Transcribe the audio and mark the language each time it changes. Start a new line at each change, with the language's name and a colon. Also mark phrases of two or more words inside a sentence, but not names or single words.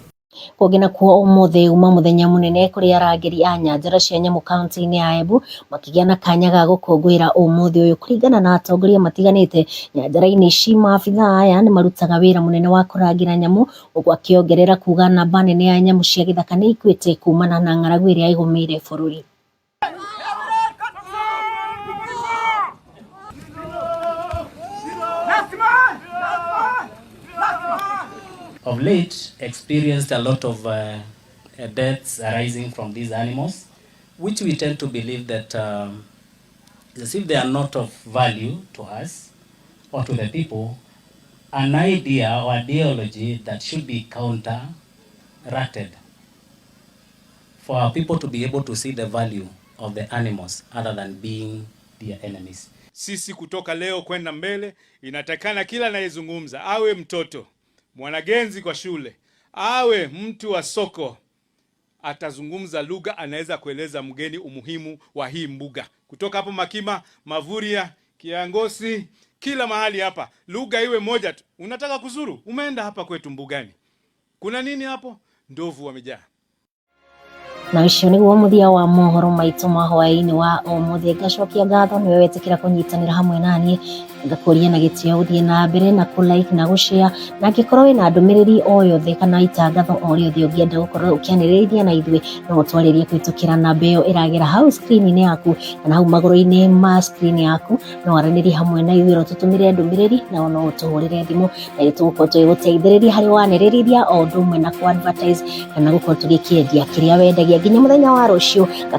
Kikuyu: Kũngĩ nakuo ũmũthĩ uma mũthenya mũnene kũrĩ arangĩri a nyanjara cia nyamũ kaunti-inĩ ya Embu makĩgĩa na kanya ga gũkũngũĩra ũmũthĩ ũyũ. Kũringana na atongoria matiganĩte nyanjara-inĩ ici, maabithaa aya nĩ marutaga wĩra mũnene wa kũrangĩra nyamũ, ũguo akĩongerera kuga namba nene ya nyamũ cia gĩthaka nĩ ikuĩte kumana na ng'aragu ĩrĩa ĩgũmĩire bũrũri.
English: Of late, experienced a lot of deaths arising from these animals, which we tend to believe that as if they are not of value to us or to the people, an idea or ideology that should be counteracted for our people to be able to see the value of the animals other than being their enemies.
Swahili: Sisi kutoka leo kwenda mbele inatakana kila anayezungumza awe mtoto mwanagenzi kwa shule, awe mtu wa soko, atazungumza lugha anaweza kueleza mgeni umuhimu wa hii mbuga. Kutoka hapo Makima, Mavuria, Kiangosi, kila mahali hapa, lugha iwe moja tu. Unataka kuzuru, umeenda hapa kwetu mbugani. Kuna nini hapo? ndovu wamejaa.
Kikuyu: Na ucio niguo muthia wa mohoro maitu ma hwaini wa umuthi. Ngacokia ngatho niwe wetikira kunyitanira hamwe nanie, ngakuria na gitio uthie na mbere na ku like na gushare, na ngikorwo wina ndumiriri o yothe kana itangatho o riothe ungienda gukorwo ukianiriria na ithwe, no utwaririe kwitukira namba iyo iragera hau screen-ini yaku kana hau maguru-ini ma screen yaku, no aranirie hamwe na ithwe tutumire ndumiriri na no utuhurire thimu na itugukorwo tugiguteithiriria hari waniriria o ndumwe na ku advertise kana gukorwo tugikiendia kiria wendagia nginya muthenya wa rucio.